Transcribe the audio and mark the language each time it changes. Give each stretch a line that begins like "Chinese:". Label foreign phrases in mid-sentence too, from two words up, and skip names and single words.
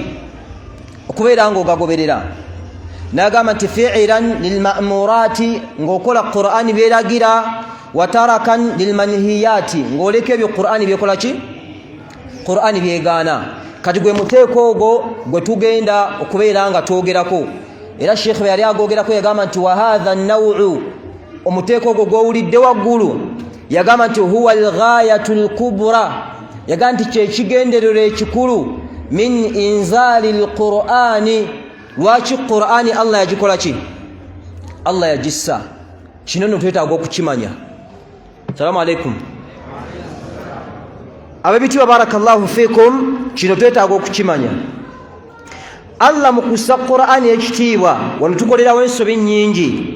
Ganda: Okubeera ng'ogagoberera. N'agamba nti
Arabic: fi'ilan lilma'murati,
Ganda: ng'okola Qur'ani byeragira,
Arabic: wa tarakan lilmanhiyati,
Ganda: ng'oleka ebyo Qur'ani byekola ki? Qur'ani byegaana. Kati gwe muteeko ogwo gwe tugenda okubeera nga twogerako. Era Sheikh bwe yali agogerako yagamba nti
Arabic: wa hadha an-naw'u,
Ganda: omuteeko ogwo gw'owulidde waggulu, yagamba nti
Arabic: huwa al-ghayatu al-kubra,
Ganda: yagamba nti kyekigenderero ekikulu
Arabic: min inzali al-Qur'ani.
Ganda: Lwaki Qur'ani Allah yagikola ki? Allah yagissa. Kino nno twetaaga okukimanya.
Arabic: Assalamu alaikum.
Ganda: Ababitiibwa
Arabic: barakallahu fiikum,
Ganda: kino twetaaga okukimanya. Allah mu kussa Qur'ani ekitiibwa, wano tukolerawo ensobi nnyingi.